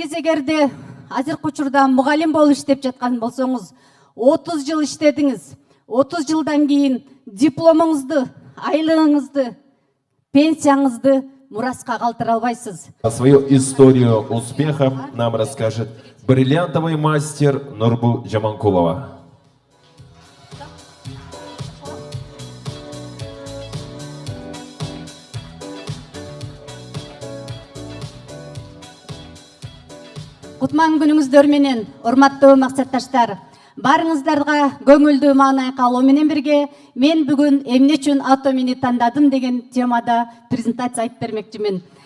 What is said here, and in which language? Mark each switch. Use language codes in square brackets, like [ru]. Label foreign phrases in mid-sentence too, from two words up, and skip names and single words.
[ky] эгерде азыркы учурда мугалим болуп иштеп жаткан болсоңуз, 30 жыл иштедиңиз. 30 жылдан кийин дипломуңузду, айлыгыңызды, пенсияңызды мураска калтыра албайсыз. [ru] Свою историю успеха нам расскажет бриллиантовый мастер Нурбу Жаманкулова. [ky] Кутман күнүңүздөр менен, урматтуу максатташтар, барыңыздарга көңүлдүү маанай калуу менен бирге мен бүгүн эмне үчүн Атомини тандадым деген темада презентация айтып бермекчимин.